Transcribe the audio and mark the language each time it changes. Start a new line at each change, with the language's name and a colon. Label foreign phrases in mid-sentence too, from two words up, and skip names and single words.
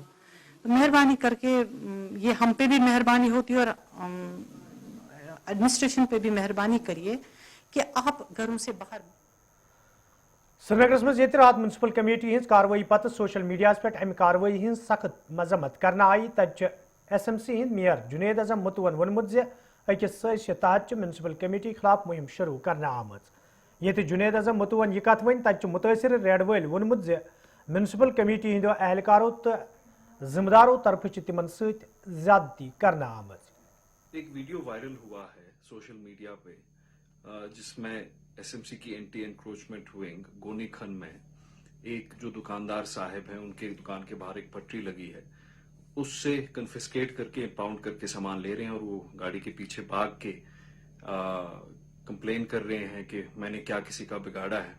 Hindi: तो मेहरबानी करके ये हम पे भी मेहरबानी होती है और एडमिनिस्ट्रेशन पे भी मेहरबानी करिए कि आप घरों से बाहर।
Kashmiri: श्रीनगरस मज रात म्यूनसिपल कमेटी हज कार्रवाई पत् सोशल मीडिया पे अमि कार्रवाई हज सख्त मजम्मत करना आई। तत SMC हंद मेयर जुनेद अजम मुतवन वोनमुत जे अकिस साजिश तहत म्यूनसिपल कमेटी खिलाफ मुहिम शुरू करना आमज। ये जुनेद अजम मुतवन यह कथ वन तत मुतासर रेड वल वोनमुत जे म्यूनसिपल कमेटी हंदो एहलकारों तो जिम्मेदारों तरफ तिमन सत ज्यादती करना आमज।
Hindi: एक वीडियो वायरल हुआ है सोशल मीडिया पे जिसमें SMC की
English: anti encroachment wing
Hindi: गोनी खन में एक जो दुकानदार साहब हैं उनके दुकान के बाहर एक पटरी लगी है, उससे कन्फिस्केट करके इम्पाउंड करके सामान ले रहे हैं और वो गाड़ी के पीछे भाग के कंप्लेन कर रहे हैं कि मैंने क्या किसी का बिगाड़ा है।